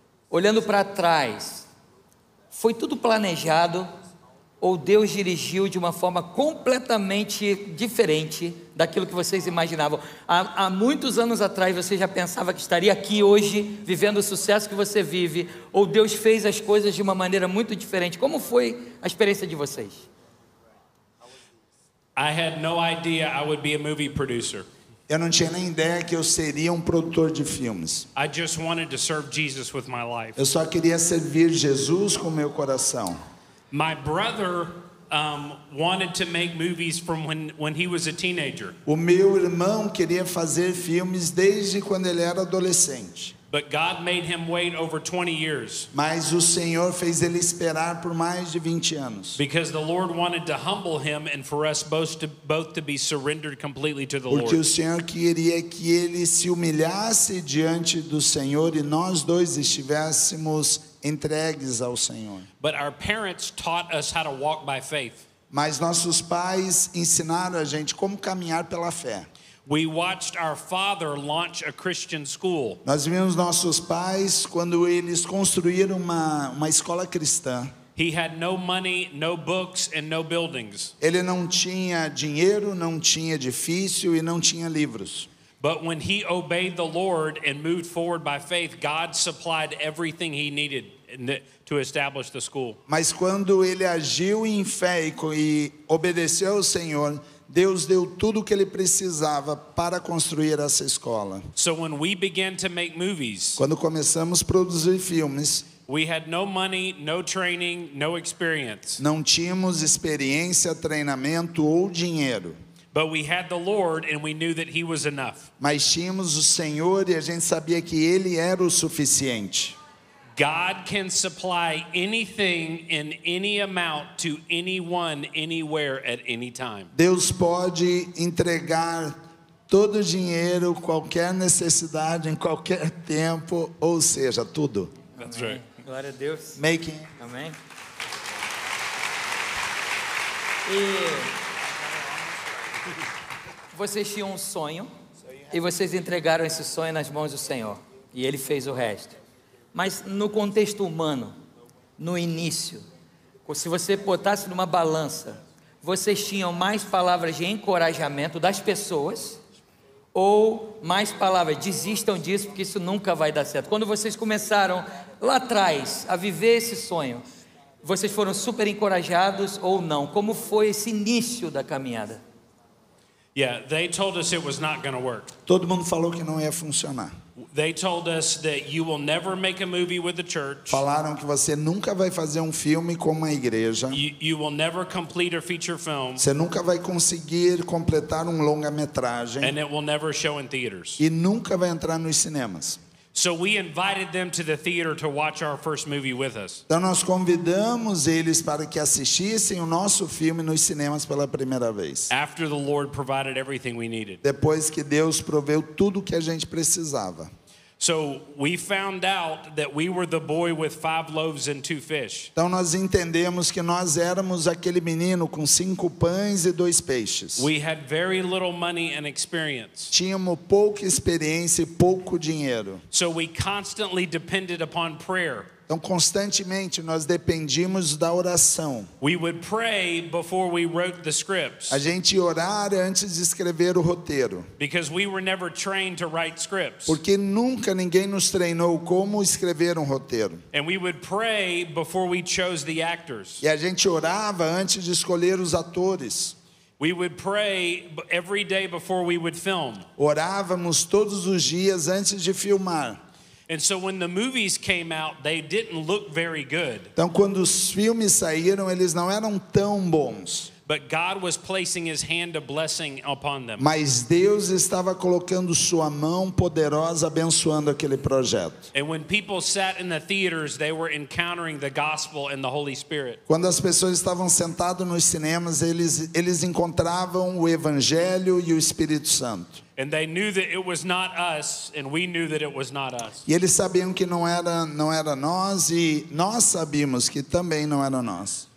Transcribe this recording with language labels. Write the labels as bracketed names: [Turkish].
[Portuguese] Olhando para trás, foi tudo planejado ou Deus dirigiu de uma forma completamente diferente daquilo que vocês imaginavam? Há muitos anos atrás você já pensava que estaria aqui hoje, vivendo o sucesso que você vive, ou Deus fez as coisas de uma maneira muito diferente? Como foi a experiência de vocês? [English] I had no idea I would be a movie producer. [Portuguese] Eu não tinha nem ideia que eu seria um produtor de filmes. [English] I just wanted to serve Jesus with my life. [Portuguese] Eu só queria servir Jesus com meu coração. [English] My brother wanted to make movies from when he was a teenager. [Portuguese] O meu irmão queria fazer filmes desde quando ele era adolescente. [English] But God made him wait over 20 years. [Portuguese] Mas o Senhor fez ele esperar por mais de 20 anos. [English] Because the Lord wanted to humble him and for us both to be surrendered completely to the [Portuguese] Porque o [English] Lord. [Portuguese] Senhor queria que ele se humilhasse diante do Senhor e nós dois estivéssemos entregues ao Senhor. [English] But our parents taught us how to walk by faith. [Portuguese] Mas nossos pais ensinaram a gente como caminhar pela fé. [English] We watched our father launch a Christian school. [Portuguese] Nós vimos nossos pais quando eles construíram uma escola cristã. [English] He had no money, no books, and no buildings. [Portuguese] Ele não tinha dinheiro, não tinha edifício e não tinha livros. [English] But when he obeyed the Lord and moved forward by faith, God supplied everything he needed to establish the school. [Portuguese] Mas quando ele agiu em fé e obedeceu ao Senhor, Deus deu tudo o que ele precisava para construir essa escola. [English] So when we began to make movies, [Portuguese] Quando começamos a produzir filmes, [English] we had no money, no training, no experience. [Portuguese] não tínhamos experiência, treinamento ou dinheiro. [English] But we had the Lord and we knew that he was enough. [Portuguese] Mas tínhamos o Senhor e a gente sabia que Ele era o suficiente. [English] God can supply anything in any amount to anyone, anywhere, at any time. [Portuguese] Deus pode entregar todo o dinheiro, qualquer necessidade, em qualquer tempo, ou seja, tudo. [English] That's right. [Portuguese] Glória a Deus. [English] Making. [Portuguese] Amém. E vocês tinham um sonho e vocês entregaram esse sonho nas mãos do Senhor e Ele fez o resto. Mas no contexto humano, no início, se você botasse numa balança, vocês tinham mais palavras de encorajamento das pessoas ou mais palavras, desistam disso porque isso nunca vai dar certo? Quando vocês começaram lá atrás a viver esse sonho, vocês foram super encorajados ou não? Como foi esse início da caminhada? [English] Yeah, they told us it was not going to work. [Portuguese] Todo mundo falou que não ia funcionar. [English] They told us that you will never make a movie with the church. [Portuguese] Falaram que você nunca vai fazer um filme com uma igreja. [English] You will never complete a feature film. [Portuguese] Você nunca vai conseguir completar um longa-metragem. [English] And it will never show in theaters. [Portuguese] E nunca vai entrar nos cinemas. [English] So we invited them to the theater to watch our first movie with us. [Portuguese] Então nós convidamos eles para que assistissem o nosso filme nos cinemas pela primeira vez. [English] After the Lord provided everything we needed. [Portuguese] Depois que Deus proveu tudo que a gente precisava. [English] So we found out that we were the boy with 5 loaves and 2 fish. [Portuguese] Então nós entendemos que nós éramos aquele menino com 5 pães e 2 peixes. [English] We had very little money and experience. [Portuguese] Tínhamos pouca experiência e pouco dinheiro. [English] So we constantly depended upon prayer. [Portuguese] Então constantemente nós dependíamos da oração. [English] We would pray before we wrote the scripts. [Portuguese] A gente ia orar antes de escrever o roteiro. [English] Because we were never trained to write scripts. [Portuguese] Porque nunca ninguém nos treinou como escrever um roteiro. [English] And we would pray before we chose the actors. [Portuguese] E a gente orava antes de escolher os atores. [English] We would pray every day before we would film. [Portuguese] Orávamos todos os dias antes de filmar. [English] And so when the movies came out, they didn't look very good. [Portuguese] Então quando os filmes saíram, eles não eram tão bons. [English] But God was placing his hand of blessing upon them. [Portuguese] Mas Deus estava colocando sua mão poderosa abençoando aquele projeto. [English] And when people sat in the theaters, they were encountering the gospel and the Holy Spirit. [Portuguese] Quando as pessoas estavam sentadas nos cinemas, eles encontravam o evangelho e o Espírito Santo. [English] And they knew that it was not us, and we knew that it was not us. [Portuguese] E eles sabiam que não era nós, e nós sabíamos que também não era nós.